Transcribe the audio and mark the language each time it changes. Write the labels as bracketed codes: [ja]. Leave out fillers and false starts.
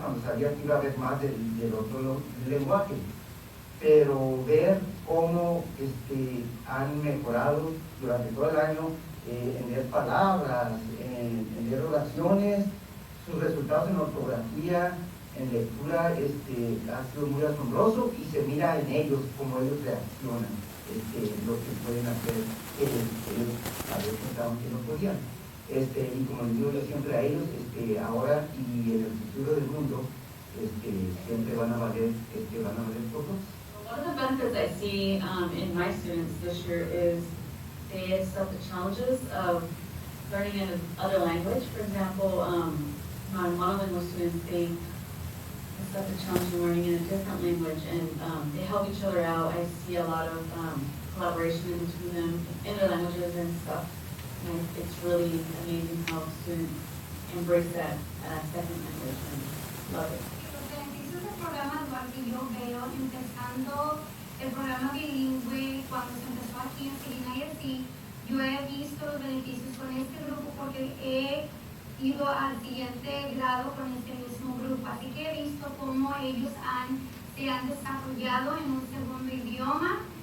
[es] Cuando sabía que iba a haber más del otro lenguaje. Pero ver cómo han mejorado durante todo el año en leer palabras, en leer oraciones, sus resultados en ortografía, en lectura, ha sido muy asombroso, y se mira en ellos cómo ellos reaccionan, lo que pueden hacer, ellos a veces pensaban que no podían. Y como les digo yo siempre a ellos, ahora y en el futuro del mundo, siempre van a valer por dos. [en] One of the benefits I see in my students this year is they accept the challenges of learning in another language. For example, my monolingual students, they accept the challenge of learning in a different language, and they help each other out. I see a lot of collaboration between them in their languages and stuff. And it's really amazing how students embrace that second language and love it. [es] Los beneficios del programa dual que yo veo, empezando el programa bilingüe, cuando se empezó aquí en Seguin ISD, yo he visto los beneficios con este grupo porque he ido al siguiente grado con este mismo grupo. Así que he visto cómo ellos se han desarrollado en un segundo idioma.